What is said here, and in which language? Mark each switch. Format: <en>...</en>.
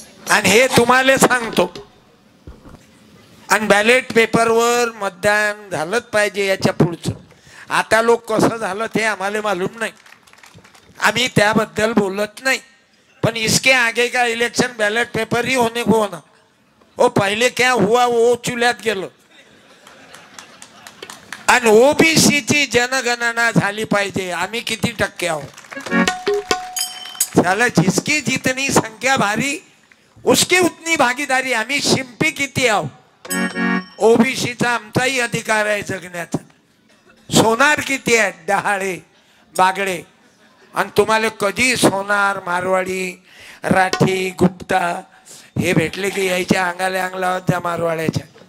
<mr>आणि हे तुम्हाला सांगतो. आणि बॅलेट पेपरवर मतदान झालंच पाहिजे. याच्या पुढचं आता लोक कसं झालं ते आम्हाला मालूम नाही. आम्ही त्याबद्दल बोलत नाही.</mr> <hi>पण इसके आगे का इलेक्शन बैलेट पेपर ही होने को होना. वो पहले क्या हुआ वो</hi> <mr>चुल्यात गेलो. आणि ओबीसी ची जनगणना झाली पाहिजे. आम्ही किती टक्के आहोत?</mr> <hi>साला जिसकी जितनी संख्या भारी उसकी उतनी भागीदारी.</hi> <mr>आम्ही शिंपी किती आहोत? ओबीसीचा आमचाही अधिकार आहे जगण्याचा. सोनार किती आहेत? डहाळे बागडे. आणि तुम्हाला कधी सोनार मारवाडी राठी गुप्ता हे भेटले की यायच्या अंगाला अंग लावत त्या मारवाड्याच्या.</mr>